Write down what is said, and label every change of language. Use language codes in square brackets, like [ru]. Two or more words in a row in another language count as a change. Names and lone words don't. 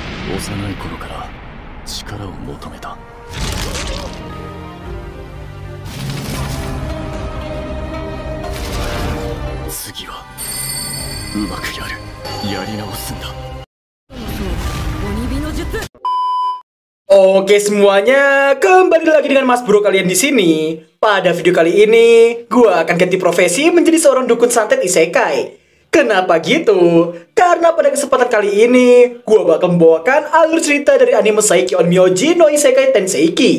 [ja] 幼い頃から力を求めた。次はうまくやり直すんだ。 [id] Oke semuanya, kembali lagi dengan Mas Bro kalian di sini. Pada video kali ini, gua akan ganti profesi menjadi seorang dukun santet isekai. Kenapa gitu? Karena pada kesempatan kali ini, gua bakal membawakan alur cerita dari anime Saiki on Myoji no Isekai Tenseiki.